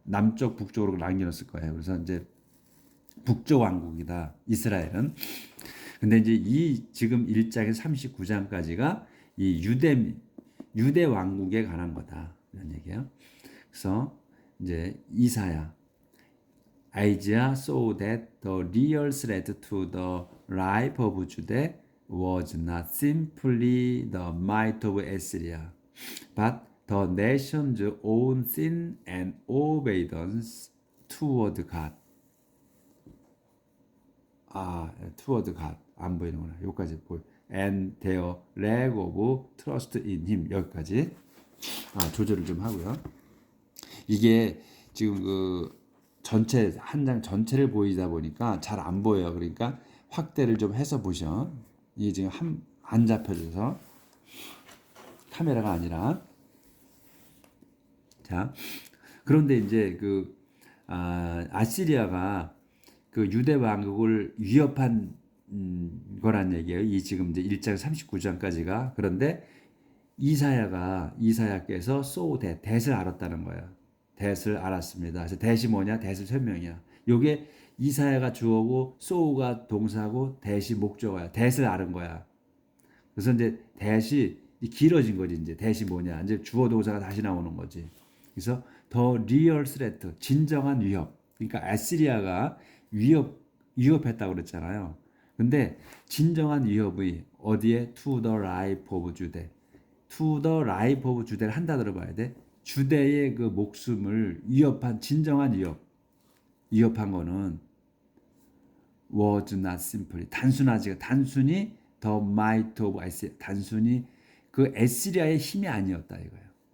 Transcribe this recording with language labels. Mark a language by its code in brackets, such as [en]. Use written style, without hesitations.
[ko] 남쪽 북쪽으로 나뉘었을 거예요. 그래서 이제 북쪽 왕국이다. 이스라엘은. 근데 이제 이 지금 1장에서 39장까지가 이 유대 왕국에 관한 거다. 이런 얘기예요. 그래서 이제 [en] Isaiah saw that the real threat to the life of Judah was not simply the might of Assyria, but the nation's own sin and obedience toward God. [ko] toward God 안 보이는구나. 여기까지 보여. [en] And their lack of trust in Him [ko] 여기까지. 조절을 좀 하고요. 이게 지금 그 전체 한 장 전체를 보이다 보니까 잘 안 보여요. 그러니까 확대를 좀 해서 보셔. 이게 지금 안 잡혀져서 카메라가 아니라. 자, 그런데 이제 그 아시리아가 그 유대 왕국을 위협한 거란 얘기예요. 이 지금 이제 1장 39장까지가. 그런데 이사야께서 댓을 알았다는 거예요. 댓을 알았습니다. 그래서 댓이 뭐냐? 댓을 설명이야. 요게 이사야가 주어고 소우가 동사고 댓이 목적어야. 댓을 알은 거야. 그래서 이제 댓이 길어진 거지. 이제 댓이 뭐냐? 이제 주어 동사가 다시 나오는 거지. 그래서 더 리얼 스레트 진정한 위협. 그러니까 아시리아가 위협했다고 그랬잖아요. 근데 진정한 위협이 어디에? [en] To the life of Judah. To the life of Judah [ko] 를 한다 들어봐야 돼. 주대의 그 목숨을 위협한 진정한 위협한 거는 [en] was not simply [ko] 단순히 [en] the might of Assyria [ko] 단순히 그 에스리아의 힘이 아니었다 이거예요.